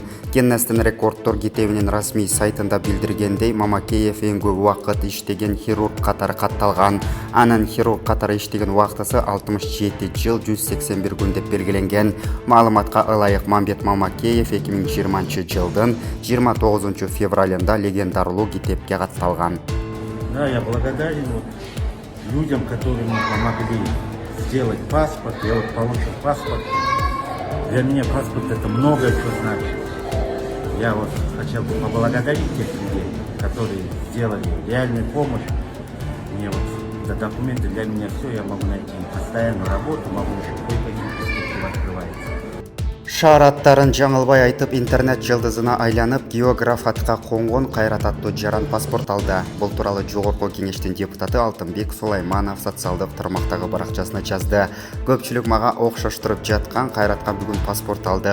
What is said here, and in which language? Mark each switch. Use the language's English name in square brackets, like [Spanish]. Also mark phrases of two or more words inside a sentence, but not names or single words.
[Kyrgyz] Гиннестин рекорддор китебинин расмий сайтында билдиргендей, Мамакеев эң көп убакыт иштеген хирург катары катталган. Анын хирург катары иштеген убактысы 67 жыл 181 күн деп белгиленген. Маалыматка ылайык, Мамбет Мамакеев 2020-жылдын 29 февралында легендарлуу китепке катталган. [Russian] Да, я благодарен людям, которые мне помогли сделать паспорт. Я получил паспорт. Для меня паспорт это многое что значит. Я хотел бы поблагодарить тех людей, которые сделали реальную помощь. Мне это документы для меня все, я могу найти постоянную работу, могу еще кое-какие перспективы открываются. [Kyrgyz] Шаар аттарын жаңылбай айтып, интернет жылдызына айланып, географ атка конгон Кайрат аттуу жаран паспорт алды. Бул тууралуу Жогорку Кеңештин депутаты Алтынбек Сулайманов социалдык тармактагы баракчасына жазды. Көпчүлүк мага окшоштуруп жаткан, Кайратка бүгүн паспорт алдык.